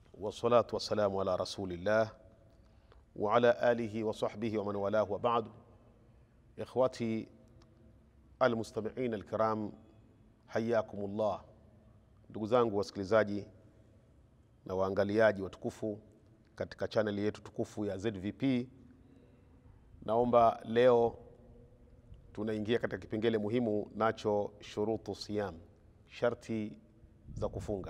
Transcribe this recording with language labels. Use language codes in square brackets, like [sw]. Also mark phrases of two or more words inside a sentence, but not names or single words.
[ar] والصلاة والسلام على رسول الله وعلى آله وصحبه ومن والاه وبعد. إخوتي المستمعين الكرام حياكم الله. [sw] Ndugu zangu wasikilizaji na waangaliaji watukufu katika channel yetu tukufu ya ZVP, naomba leo tunaingia katika kipengele muhimu, nacho [ar] شروط الصيام, [sw] sharti za kufunga.